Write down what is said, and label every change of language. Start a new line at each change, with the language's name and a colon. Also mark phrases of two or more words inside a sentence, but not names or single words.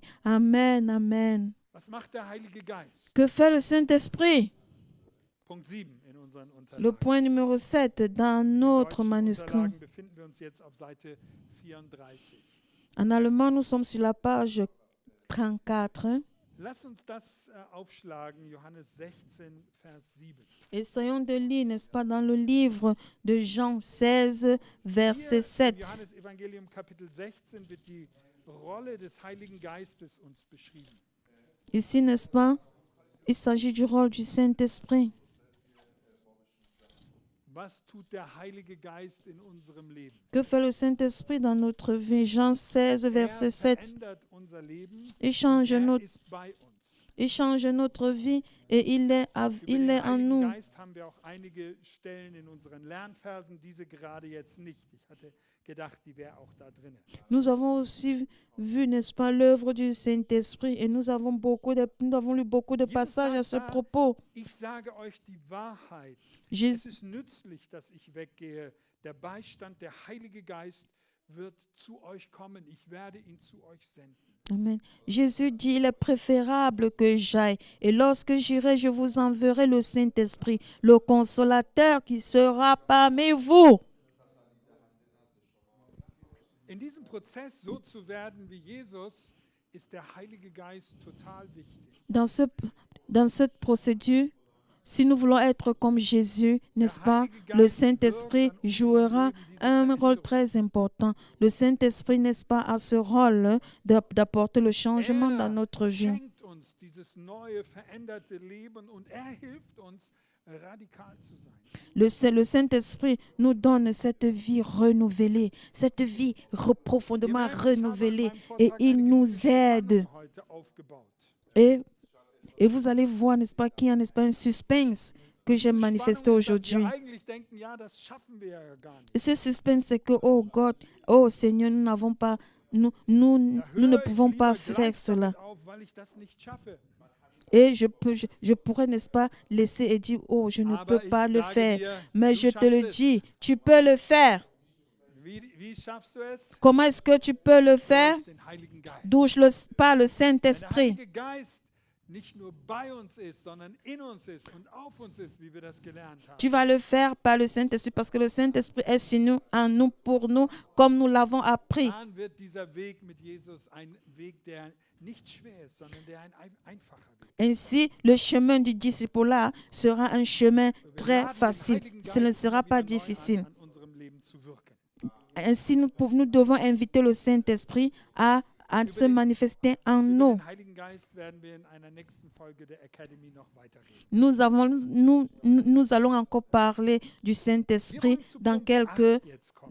French: Amen, amen. Que fait le Saint-Esprit? Le point numéro 7 dans notre manuscrit. En allemand, nous sommes sur la page 34.
German: Lass uns das aufschlagen, Johannes 16, Vers 7.
French: Essayons de lire, n'est-ce pas, dans le livre de Jean 16, verset 7.
German: Im Johannes-Evangelium Kapitel 16 wird die Rolle des Heiligen Geistes uns beschrieben.
French: Ici, n'est-ce pas, il s'agit du rôle du Saint-Esprit.
German: Was tut der Heilige Geist in unserem Leben?
French: Que fait le Saint-Esprit dans notre vie? Jean 16, verset 7.
German: Unser Leben,
French: Il change
German: ist bei uns.
French: Il change notre vie et il est en nous.
German: Geist haben wir auch einige Stellen in unseren Lernversen, diese gerade jetzt nicht. Ich hatte gedacht, die wäre auch da drin.
French: Nous avons aussi vu, n'est-ce pas, l'œuvre du Saint-Esprit et nous avons lu beaucoup de passages à ce propos.
German: Ich sage euch die Wahrheit.
French: Jésus,
German: Es ist nützlich, dass ich weggehe. Der Beistand, der Heilige Geist wird zu euch kommen. Ich werde ihn zu euch senden. Amen.
French: Jésus dit, il est préférable que j'aille. Et lorsque j'irai, je vous enverrai le Saint-Esprit, le consolateur qui sera parmi vous.
German: In diesem Prozess, so zu werden wie Jesus, ist der Heilige Geist total wichtig.
French: Dans cette procédure, si nous voulons être comme Jésus, n'est-ce pas, le Saint-Esprit jouera un rôle très important. Le Saint-Esprit, n'est-ce pas, a ce rôle d'apporter le changement dans notre vie.
German: Schenkt uns dieses neue, veränderte Leben und hilft uns, radikal zu sein.
French: Le Saint-Esprit nous donne cette vie renouvelée, cette vie profondément renouvelée, et il nous aide. Et vous allez voir, n'est-ce pas, qu'il y a, n'est-ce pas, un suspense que j'ai manifesté aujourd'hui. Et ce suspense, c'est que,
English: oh God,
French: oh Seigneur, nous ne pouvons pas faire cela. Et je pourrais, n'est-ce pas, laisser et dire, oh, je ne peux pas le faire. Mais je te le dis, tu peux le faire.
German: Wie schaffst du es?
French: Comment est-ce que tu peux le faire?
German: Durch den Heiligen Geist.
French: Par le
German: Wenn der
French: Saint-Esprit.
German: Heilige Geist nicht nur bei uns ist, sondern in uns ist und auf uns ist, wie wir das gelernt haben.
French: Tu vas le faire par le Saint-Esprit parce que le Saint-Esprit est sur nous, en nous, pour nous, comme nous l'avons appris.
German: Dann wird dieser Weg mit Jesus ein Weg, der nicht schwer ist, sondern der ein einfacher Weg.
French: Ainsi, le chemin du disciple-là sera un chemin très facile. Ce ne sera pas difficile.
German: An unserem Leben zu wirken.
French: Ainsi, nous devons inviter le Saint-Esprit à se manifester en
German: Über
French: nous.
German: den Heiligen Geist werden wir in einer nächsten Folge der Academy noch weiterreden.
French: Nous allons encore parler du
German: Wir
French: Saint-Esprit
German: wollen zu
French: dans
German: Punkt
French: quelques,
German: 8 jetzt kommen.